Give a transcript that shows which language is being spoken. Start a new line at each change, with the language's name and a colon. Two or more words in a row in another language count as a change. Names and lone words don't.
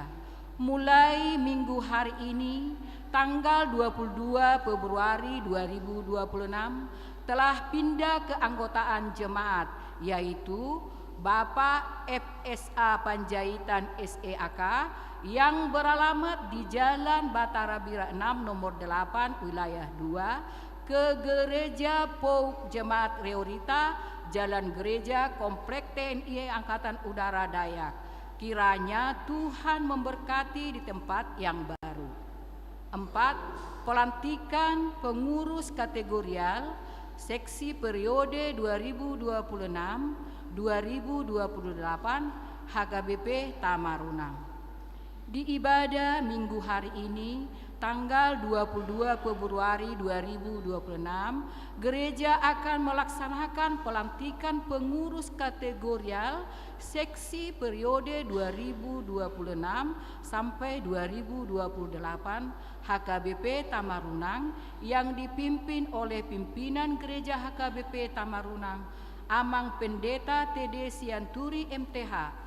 Indonesian: Mulai minggu hari ini tanggal 22 Februari 2026 telah pindah keanggotaan jemaat, yaitu Bapak FSA Panjaitan SEAK yang beralamat di Jalan Batara Bira 6 nomor 8 wilayah 2 ke Gereja Pouk Jemaat Reorita, Jalan Gereja Komplek TNI Angkatan Udara Dayak. Kiranya Tuhan memberkati di tempat yang baru. 4. Pelantikan pengurus kategorial seksi periode 2026-2028 HKBP Tamarunang. Di ibadah minggu hari ini tanggal 22 Februari 2026, gereja akan melaksanakan pelantikan pengurus kategorial seksi periode 2026 sampai 2028 HKBP Tamarunang yang dipimpin oleh pimpinan gereja HKBP Tamarunang, Amang Pendeta TD Sianturi MTH.